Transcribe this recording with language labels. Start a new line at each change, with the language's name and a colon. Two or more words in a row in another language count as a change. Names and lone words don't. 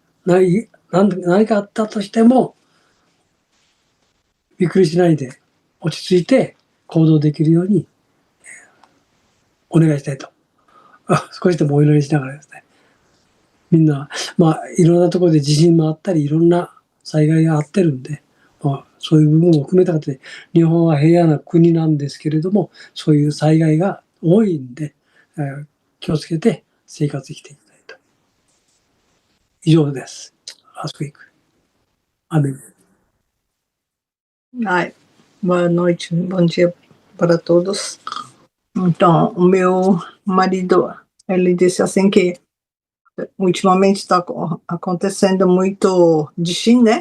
Japanese: 何かあったとしてもびっくりしないで落ち着いて行動できるようにお願いしたいと少しでもお祈りしながらですね、みんな、いろんなところで地震もあったり、いろんな災害があってるんで、そういう部分を含めた形で、日本は平和な国なんですけれども、そういう災害が多いんで、気をつけて生活していきたいと。以上です。
English: Last week.
Portuguese: Amém. Boa noite, bom dia para todos. Então, o meu marido, ele disse assim que ultimamente está acontecendo muito Dishin, né?